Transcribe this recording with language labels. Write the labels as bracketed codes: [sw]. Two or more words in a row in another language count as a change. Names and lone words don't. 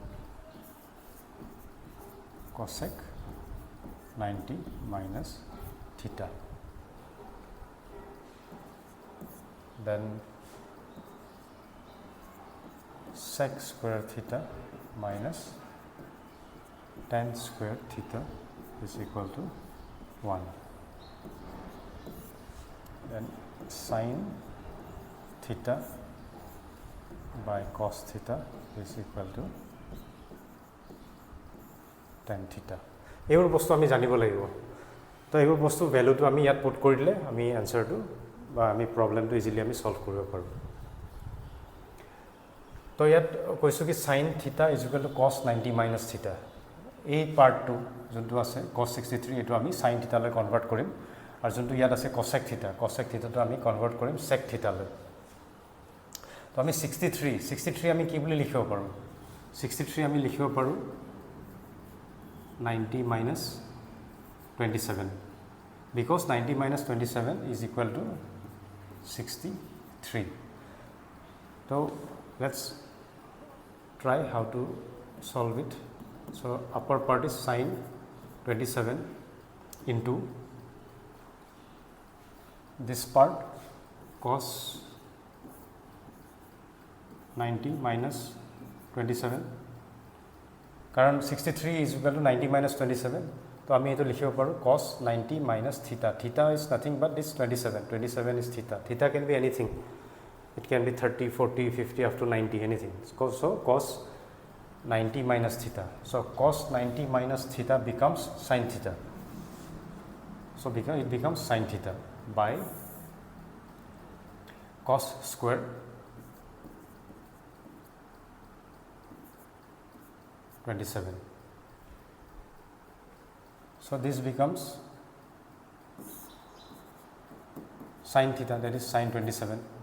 [en] cosec 90 minus theta, then sec square theta minus tan square theta is equal to 1, then sin theta by cos theta is equal to tan theta. [as] এইবোৰ বস্তু আমি জানিব লাগিব। তো এইবোৰ বস্তু ভ্যালুটো আমি ইয়াত পুট কৰি দিলে আমি আনসাৰটো বা আমি প্ৰবলেমটো ইজিলি আমি সলভ কৰিব পাৰোঁ। তো ইয়াত কৈছোঁ কি [en] sin theta is equal to cos 90 minus theta, [as] এই পাৰ্টটো যোনটো আছে cos 63 এইটো আমি [en] sin theta [as] লৈ কনভাৰ্ট কৰিম, আৰু যোনটো ইয়াত আছে [en] cosec theta [as] টো আমি কনভাৰ্ট কৰিম [en] sec theta [as] লৈ। তো আমি 63 আমি কি বুলি লিখিব পাৰোঁ? [en] 63 [as] আমি লিখিব পাৰোঁ [en] 90 minus 27, because 90 minus 27 is equal to 63. So let's try how to solve it. So upper part is sin 27 into this part cos 90 minus 27, কারণ 63 is equal to 90 minus 27, [as] তো আমি এটো লিখিব পাৰো [en] cos 90 minus theta. Theta is nothing but this 27 is theta. Theta can be anything, it can be 30 40 50 up to 90, anything. So cos 90 minus theta, so cos 90 minus theta becomes sin theta, so it becomes sin theta by cos square 27. So this becomes sin theta, that is sin 27.